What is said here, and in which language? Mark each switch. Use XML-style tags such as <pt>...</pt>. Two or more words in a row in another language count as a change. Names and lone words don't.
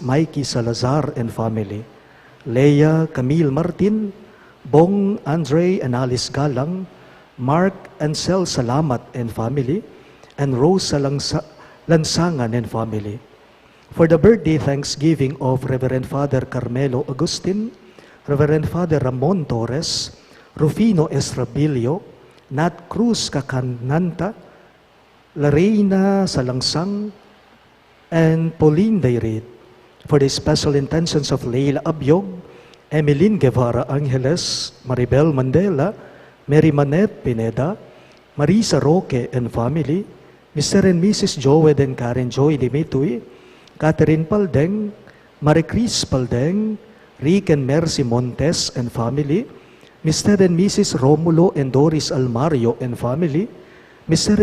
<en>Mikey Salazar and family, Leah Camille Martin, Bong Andre and Alice Galang, Mark and Sel Salamat and family, and Rose Lansangan and family. For the birthday thanksgiving of Reverend Father Carmelo Agustin, Reverend Father Ramon Torres, Rufino Estrabilio, Nat Cruz Kakananta, Larena Salangsang, and Pauline Dayrit. For the special intentions of Leila Abyog, Emeline Guevara Angeles, Maribel Mandela, Mary Manette Pineda, Marisa Roque and family, Mr. and Mrs. Joed and Karen Joy Dimitui, Catherine Paldeng, Marie-Chris Paldeng, Rick and Mercy Montes and family, Mr. and Mrs. Romulo and Doris Almario and family, Mr.</en>